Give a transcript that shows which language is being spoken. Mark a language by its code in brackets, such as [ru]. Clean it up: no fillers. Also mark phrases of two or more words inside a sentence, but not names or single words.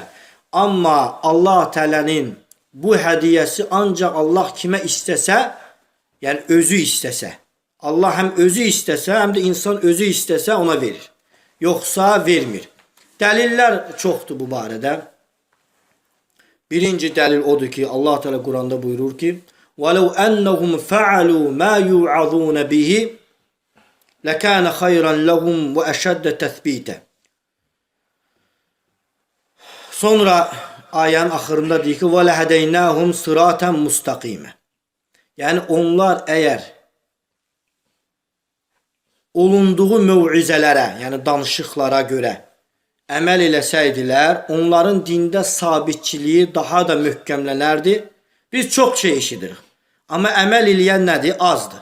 [az] Amma Allah Teala'nın bu hədiyyəsi ancaq Allah kimə istəsə, yəni özü istəsə, Allah həm özü istəsə, həm də insan özü istəsə ona verir. Yoxsa vermir. Dəlillər çoxdur bu barədə. Birinci dəlil odur ki, Allah Teala Quranda buyurur ki, [ar] وَلَوْ أَنَّهُمْ فَعَلُوا مَا يُوعَظُونَ بِهِ لَكَانَ خَيْرًا لَهُمْ وَأَشَدَّ تَثْبِيتًا. [az] Sonra ayənin axırında deyir ki, [ar] وَلَهَدَيْنَاهُمْ صِرَاطًا مُسْتَقِيمًا. [az] Yəni onlar əgər olunduğu mövizələrə, yəni danışıqlara görə əməl eləsəydilər, onların dində sabitçiliyi daha da möhkəmlənərdi. Biz çox şey eşidirik. Amma əməl eləyən nədir? Azdır.